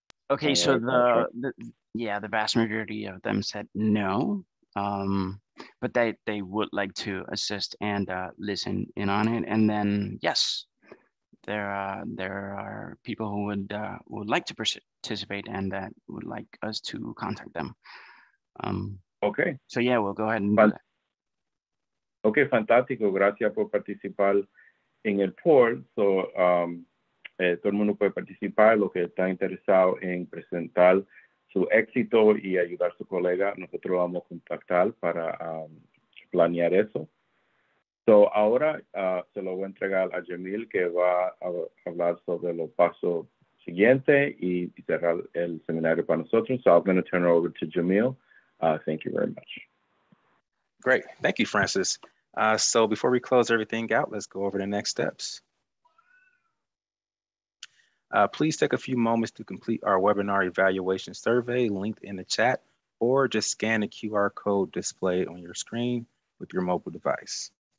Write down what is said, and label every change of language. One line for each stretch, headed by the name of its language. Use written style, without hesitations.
English: Okay, so the vast majority of them said no, but they would like to assist and listen in on it. And then yes, there are people who would like to participate and that would like us to contact them. Okay. So yeah, we'll go ahead and do that.
Spanish: Okay, fantástico. Gracias por participar en el poll. So, todo el mundo puede participar. Lo que está interesado en presentar su éxito y ayudar a su colega, nosotros vamos a contactar para planear eso. So, ahora se lo voy a entregar a Jamil, que va a hablar sobre los pasos siguientes y cerrar el seminario para nosotros.
English: So I'm going to turn it over to Jamil. Thank you very much. Great. Thank you, Francis. So before we close everything out, let's go over the next steps. Please take a few moments to complete our webinar evaluation survey linked in the chat, or just scan the QR code displayed on your screen with your mobile device.